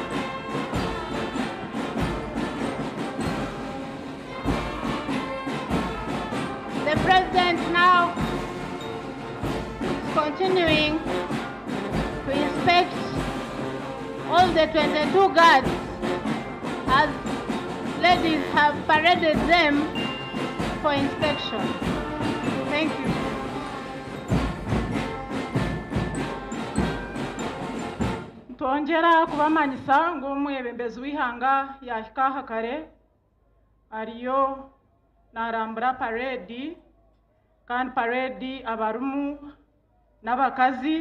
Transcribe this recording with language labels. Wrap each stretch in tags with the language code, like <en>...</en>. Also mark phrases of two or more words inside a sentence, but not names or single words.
<en>The President now is continuing to inspect all the 22 guards as ladies have paraded them for inspection. Thank you.</en> <nyn>Twongera kubamanyisa ng'omwebembezi w'ihanga yahika kare ariyo narambura parade, kandi parade abarumu n'abakazi.</nyn>